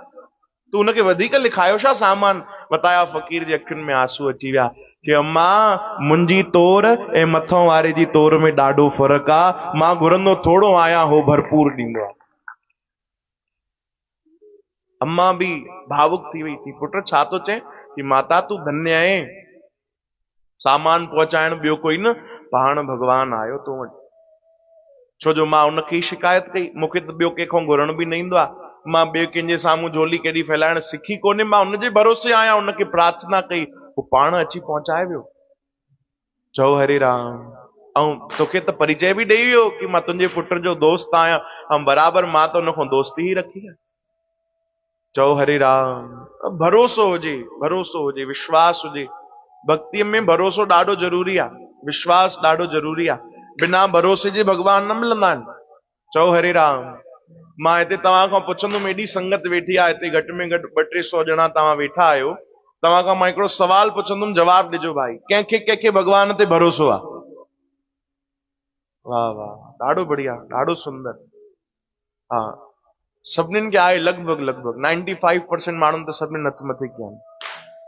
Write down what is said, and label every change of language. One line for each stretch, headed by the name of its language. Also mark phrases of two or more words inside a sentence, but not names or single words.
Sindhi: तू हुनखे वधीक लिखायो छा सामान? वताया फ़कीर जे अखियुनि में आंसू अची विया। कि अम्मा मुंहिंजी तोर ऐं मथों वारे जी तोर में ॾाढो फ़र्क़ु आहे। मां घुरंदो थोरो आहियां, हो भरपूर ॾींदो आहे। अम्मा बि भावुक थी वई थी। पुट छा थो चए? कि माता तू धन्य आहे, सामान पहुचाइण ॿियो कोई न, पाण भॻवान आयो तो वटि। छो जो मां उनखे शिकायत कई, मूंखे त ॿियो कंहिंखां घुरण बि न ईंदो आहे। मां ॿिए कंहिंजे साम्हूं झोली केॾी फैलाइण सिखी कोन्हे। मां हुनजे भरोसे आहियां, उनखे प्रार्थना कई, वो पाण अची पहुचाए वियो। चओ हरे राम। ऐं तोखे त परिचय बि ॾेई वियो कि मां तुंहिंजे पुट जो दोस्त आहियां, ऐं बराबरि मां त हुन खां दोस्ती ई रखी आहे। चओ हरे राम। भरोसो हुजे, भरोसो हुजे, विश्वास हुजे। भक्तीअ में भरोसो ॾाढो ज़रूरी आहे, विश्वास ॾाढो ज़रूरी आहे। बिना भरोसे जे भॻवान न मिलंदा आहिनि। चओ हरे राम। मां हिते तव्हां खां पुछंदुमि, एॾी संगत वेठी आहे हिते, घटि में घटि 200-300 ॼणा तव्हां वेठा आहियो। तव्हां खां मां हिकिड़ो सवाल पुछंदुमि, जवाबु ॾिजो भाई। कंहिंखे कंहिंखे भॻवान ते भरोसो आहे? वाह वाह, ॾाढो बढ़िया, ॾाढो सुंदर। हा, सभिनीनि खे आहे लॻभॻि 95% माण्हुनि त सभिनीनि हथ मथे कया आहिनि।